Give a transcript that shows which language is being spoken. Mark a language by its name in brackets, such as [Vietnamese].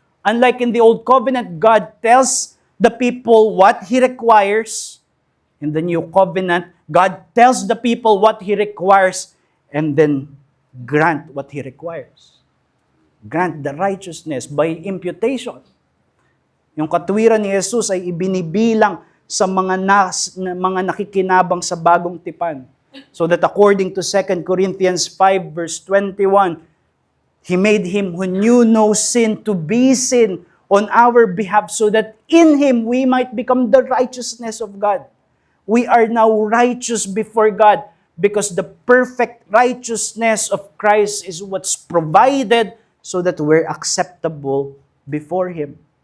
[English] Unlike in the old covenant, God tells the people what He requires. In the new covenant, God tells the people what He requires and then grant what He requires. Grant the righteousness by imputation. [Filipino] Yung katwiran ni Jesus ay ibinibilang sa mga nakikinabang sa bagong tipan. [English] So that according to 2 Corinthians 5 verse 21, He made Him who knew no sin to be sin on our behalf, so that in Him we might become the righteousness of God. We are now righteous before God because the perfect righteousness of Christ is what's provided so that we're acceptable before Him.